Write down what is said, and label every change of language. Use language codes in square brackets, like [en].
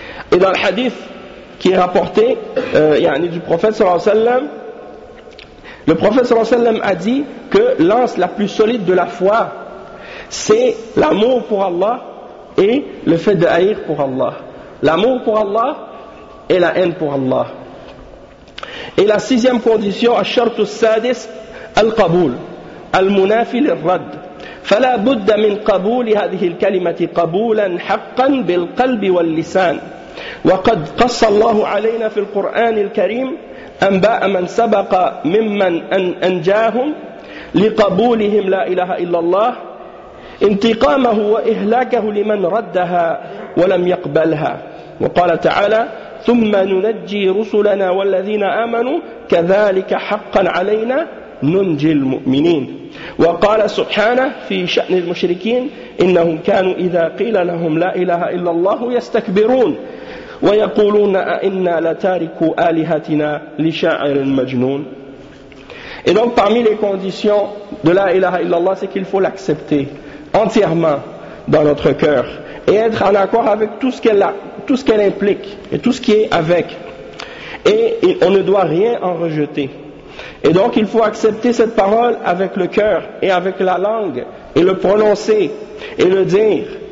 [fr] Et dans le hadith qui est rapporté du prophète sallallahu alayhi wa sallam, le prophète sallallahu alayhi wa sallam a dit que l'anse la plus solide de la foi, c'est l'amour pour Allah et le fait de haïr pour Allah. L'amour pour Allah et la haine pour Allah. Et la sixième condition, [ar] الشرط السادس القبول المنافي للرد فلا بد من قبول هذه الكلمة قبولا حقا بالقلب واللسان وقد قص الله علينا في القرآن الكريم أنباء من سبق ممن أنجاهم لقبولهم لا إله إلا الله انتقامه وإهلاكه لمن ردها ولم يقبلها وقال تعالى ثم ننجي رسلنا والذين آمنوا كذلك حقا علينا ننجي المؤمنين وقال سبحانه في شأن المشركين إنهم كانوا إذا قيل لهم لا إله إلا الله يستكبرون ويقولون أئنا لتاركوا آلهتنا لشاعر مجنون. [fr] Et donc parmi les conditions de la ilaha illallah, c'est qu'il faut l'accepter entièrement dans notre cœur et être en accord avec tout ce qu'elle implique et tout ce qui est avec, et on ne doit rien en rejeter. Et donc il faut accepter cette parole avec le cœur et avec la langue et le prononcer et le dire.